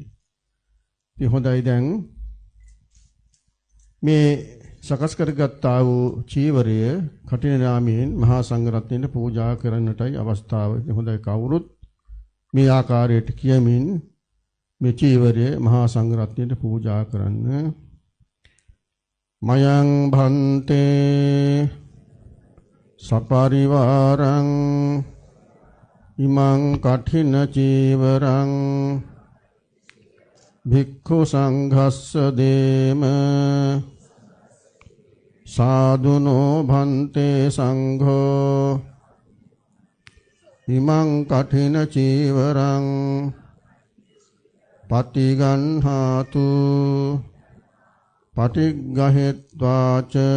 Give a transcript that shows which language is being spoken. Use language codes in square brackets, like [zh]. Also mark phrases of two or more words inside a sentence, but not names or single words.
[si] ඉතින් හොඳයි, දැන් මේ සකස් කරගත්තා වූ චීවරය කටින නාමයෙන් මහා සංඝරත්නයට පූජා කරන්නටයි අවස්ථාව. ඉතින් හොඳයි, කවුරුත් මේ ආකාරයට කියමින් මේ චීවරය මහා සංඝරත්නයට පූජා කරන්න. [pi] මයං භන්තේ සපරිවාරං ඉමං කඨින චීවරං භික්ඛු සංඝස්ස දේම සාදුනෝ භන්තේ සංඝෝ ඉමං කඨින චීවරං පටිගන්හාතු පටිග්ගහෙත්වාච